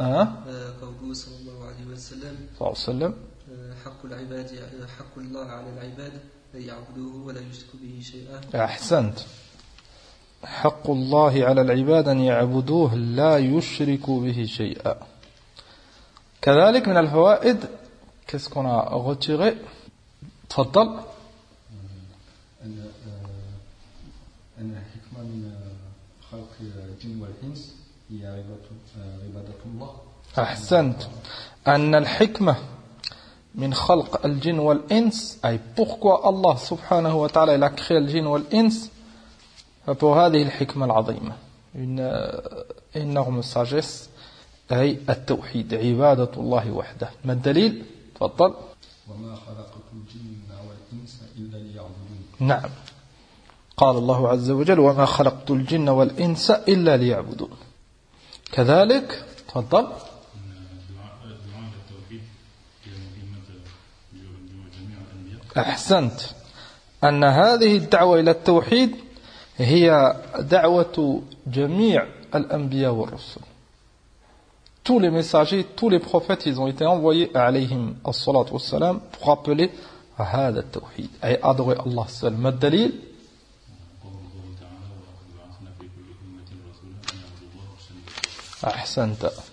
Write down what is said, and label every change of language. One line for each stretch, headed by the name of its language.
Arabic: قوله صلى الله عليه وسلم. صلى الله عليه وسلم. حق العباد حق الله على العباد لا يعبدوه ولا يشرك به شيئا. أحسنت. حق الله على العباد أن يعبدوه لا يشرك به شيئا. كذلك من الفوائد.
French: Qu'est-ce qu'on a retiré؟ تفضل.
Arabic: أن حكمة من خلق الجن والإنس هي عبادة الله. أحسنت. أن الحكمة من خلق الجن والإنس أي
French: pourquoi
Arabic: الله سبحانه وتعالى
French: il a créé le jinn wal ins pour
Arabic: هذه الحكمة العظيمة
French: une énorme sagesse
Arabic: أي التوحيد عبادة الله وحده. ما الدليل؟ تفضل. وما خلقت الجن والإنس إلا ليعبدون. نعم قال الله عز وجل وما خلقت الجن والإنس إلا ليعبدون. كذلك تفضل. أحسنت. أن هذه الدعوة إلى التوحيد هي دعوة جميع الأنبياء والرسل.
French: Tous les messagers, tous les prophètes, ils ont été envoyés
Arabic: عليهم الصلاة والسلام
French: pour rappeler
Arabic: هذا التوحيد.
French: أي adorer Allah seul.
Arabic: ما الدليل؟ أحسنت.